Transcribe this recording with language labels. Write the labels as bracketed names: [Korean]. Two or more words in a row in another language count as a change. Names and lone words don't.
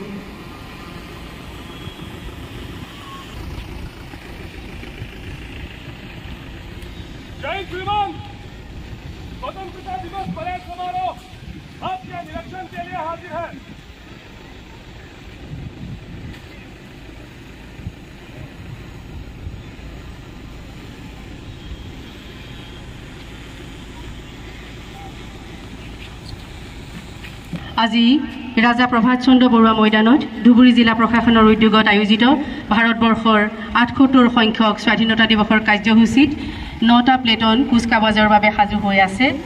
[Hindi] जय श्रीमान, स्वतंत्रता दिवस परेड समारोह आपके निरीक्षण के लिए हाजिर है। [Assamese] আজি ৰাজা প্ৰভাত চন্দ্ৰ বৰুৱা ময়দানত ধুবুৰী জিলা প্ৰশাসনৰ উদ্যোগত আয়োজিত ভাৰতবৰ্ষৰ ৭৮ সংখ্যক স্বাধীনতা দিৱসৰ কাৰ্যসূচীত ৯টা প্লেটন কুচকাৱাজৰ বাবে সাজু হৈ আছে।